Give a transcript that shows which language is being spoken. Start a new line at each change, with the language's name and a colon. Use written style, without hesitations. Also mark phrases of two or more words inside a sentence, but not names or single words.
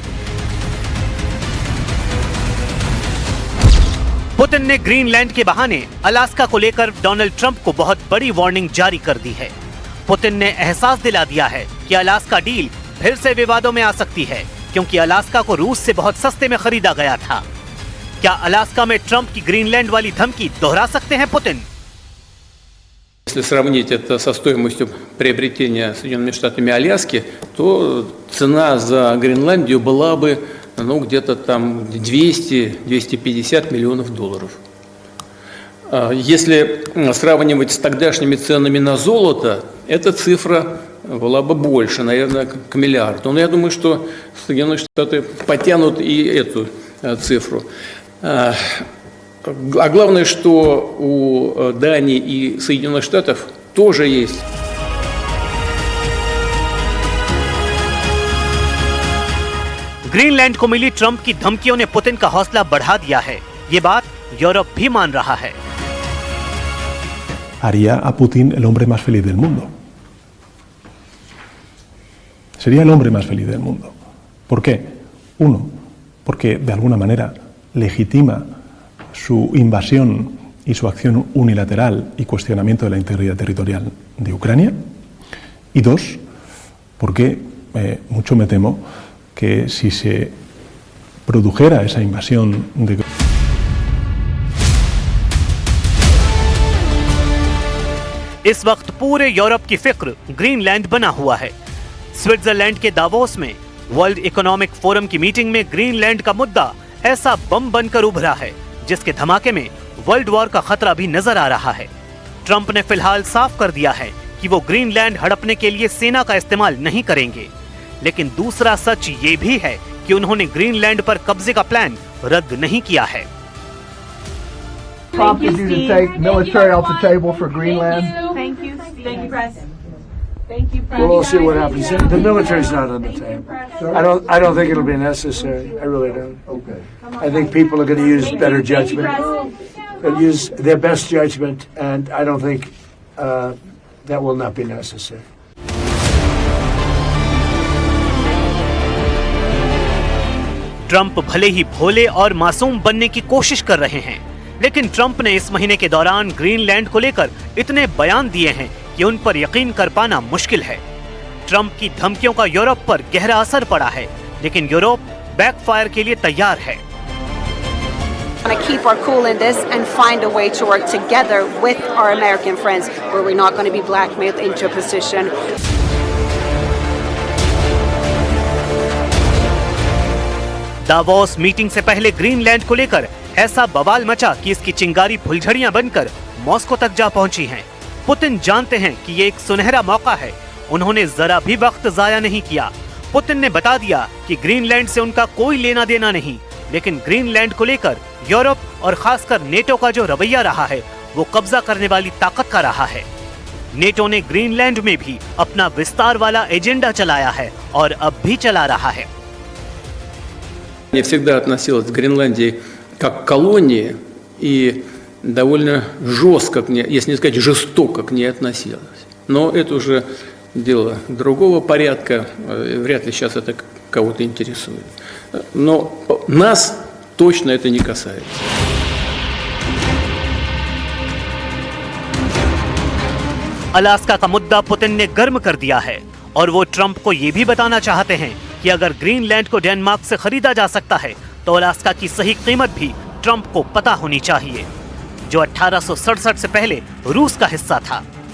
Hindi: पुतिन ने ग्रीनलैंड के बहाने अलास्का को लेकर डोनाल्ड ट्रंप को बहुत बड़ी वार्निंग जारी कर दी है। पुतिन ने एहसास दिला दिया है कि अलास्का डील फिर से विवादों में आ सकती है, क्योंकि अलास्का को रूस से बहुत सस्ते में खरीदा गया था। क्या अलास्का में ट्रंप की ग्रीनलैंड वाली धमकी दोहरा सकते हैं पुतिन?
Russian: Если сравнить это со стоимостью приобретения Соединенными Штатами Аляски, то цена за Гренландию была бы где-то там 200-250 миллионов долларов. Если сравнивать с тогдашними ценами на золото, эта цифра была бы больше, наверное, к миллиарду. Но я думаю, что Соединенные Штаты потянут и эту цифру. А главное, что у Дании и Соединенных Штатов тоже есть.
Hindi: ग्रीनलैंड को मिली ट्रंप की धमकियों ने पुतिन का हौसला बढ़ा दिया है। ये बात यूरोप भी मान रहा है।
Spanish: Haría a Putin el hombre más feliz del mundo. Sería el hombre más feliz del mundo. ¿Por qué? Uno, porque de alguna manera legitima su invasión y su acción unilateral y cuestionamiento de la integridad territorial de Ucrania. Y dos, porque mucho me temo que si se produjera esa invasión de
Hindi: इस वक्त पूरे यूरोप की फिक्र ग्रीनलैंड बना हुआ है। स्विट्जरलैंड के दावोस में वर्ल्ड इकोनॉमिक फोरम की मीटिंग में ग्रीनलैंड का मुद्दा ऐसा बम बनकर उभरा है जिसके धमाके में
English: World War
Hindi: का खतरा भी नजर आ रहा है। ट्रंप ने फिलहाल साफ कर दिया है कि वो ग्रीनलैंड हड़पने के लिए सेना का इस्तेमाल नहीं करेंगे, लेकिन दूसरा सच ये भी है कि उन्होंने ग्रीनलैंड पर कब्जे का प्लान रद्द नहीं किया है।
English: Prompted you to take military off the table for Greenland? Thank you, Press. Thank you, Press. Well, we'll see what happens. The military's not on the table. I don't think it'll be necessary. I really don't. Okay. I think people are going to use better judgment. They'll use their best judgment, and I don't think that will not be necessary.
Hindi: ट्रंप भले ही भोले और मासूम बनने की कोशिश कर रहे हैं, लेकिन ट्रंप ने इस महीने के दौरान ग्रीनलैंड को लेकर इतने बयान दिए हैं कि उन पर यकीन कर पाना मुश्किल है। ट्रंप की धमकियों का यूरोप पर गहरा असर पड़ा है, लेकिन यूरोप बैकफायर के लिए तैयार है।
English: To keep our cool in this and find a way to work together with our American friends, where we're not going to be blackmailed into a position.
Hindi: दावोस मीटिंग से पहले ग्रीनलैंड को लेकर ऐसा बवाल मचा कि इसकी चिंगारी फुलझड़ियां बनकर मॉस्को तक जा पहुंची हैं। पुतिन जानते हैं कि ये एक सुनहरा मौका है। उन्होंने जरा भी वक्त जाया नहीं किया। पुतिन ने बता दिया कि ग्रीनलैंड से उनका कोई लेना देना नहीं, लेकिन ग्रीनलैंड को लेकर यूरोप और खासकर नेटो का जो रवैया रहा है वो कब्जा करने वाली ताकत का रहा है। नेटो ने ग्रीनलैंड में भी अपना विस्तार वाला एजेंडा चलाया है और अब भी चला रहा है।
Russian: Я всегда относилась к Гренландии как к колонии и довольно жестко к ней, если не сказать жестоко к ней относилась. Но это уже дело другого порядка, вряд ли сейчас это кого-то интересует. Но нас точно это не касается.
Hindi: अलास्का का मुद्दा पुतिन ने गर्म कर दिया है और वो ट्रंप को ये भी बताना चाहते हैं कि अगर ग्रीनलैंड को डेनमार्क से खरीदा जा सकता है तो अलास्का की सही कीमत भी ट्रंप को पता होनी चाहिए, जो 1867 से पहले रूस का हिस्सा था।